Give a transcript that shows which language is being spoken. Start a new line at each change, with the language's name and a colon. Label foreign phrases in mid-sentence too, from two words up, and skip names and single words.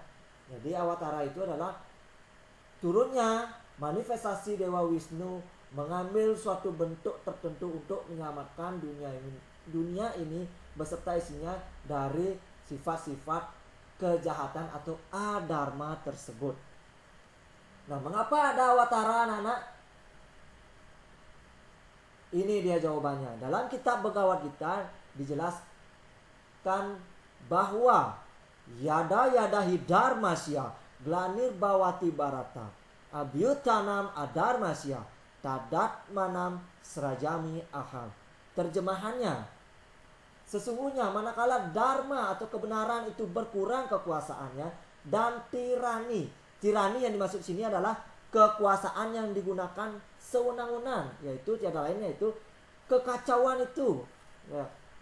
Indonesian: Jadi awatara itu adalah turunnya manifestasi Dewa Wisnu mengambil suatu bentuk tertentu untuk menyelamatkan dunia ini beserta isinya dari sifat-sifat kejahatan atau adharma tersebut. Nah, mengapa ada awatara, anak-anak? Ini dia jawabannya. Dalam kitab Bhagavad Gita dijelaskan bahwa
Sanskrit: यदा हिधर्मस्य ग्लानिर् भवति भारत अभ्युत्थानम् अधर्मस्य तदात्मानं सृजामि अहम्.
Indonesian: Terjemahannya, sesungguhnya manakala dharma atau kebenaran itu berkurang kekuasaannya dan tirani yang dimaksud sini adalah kekuasaan yang digunakan sewenang-wenang, yaitu tiada lain yaitu kekacauan itu.